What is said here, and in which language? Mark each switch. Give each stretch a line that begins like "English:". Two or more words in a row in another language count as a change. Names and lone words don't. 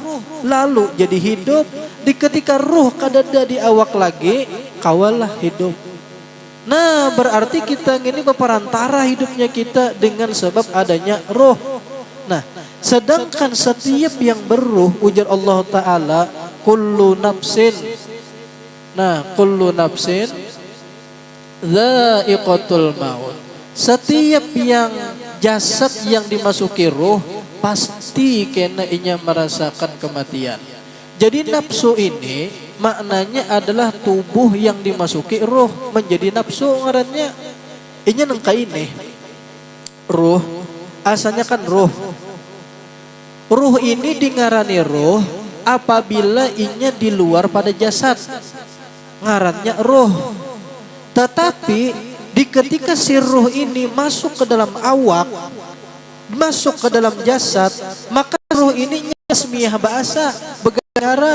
Banjar: Lalu jadi hidup. Di ketika ruh kadada di awak lagi, kawalah hidup. Nah berarti kita ini berperantara hidupnya kita dengan sebab adanya roh. Nah sedangkan setiap yang berruh ujar Allah Ta'ala
Arabic: كل نفس. Nah كل نفس ذائقة الموت.
Banjar: Setiap yang jasad yang dimasuki ruh pasti kena inya merasakan kematian. Jadi nafsu ini maknanya adalah tubuh yang dimasuki ruh menjadi nafsu ngarannya. Inya nengka ini ruh asalnya kan ruh. Ruh ini dingarani ruh apabila inya di luar pada jasad. Ngarannya ruh. Tetapi di ketika si ruh ini masuk ke dalam awak, masuk ke dalam jasad, maka ruh ini tasmiyah bahasa begaran.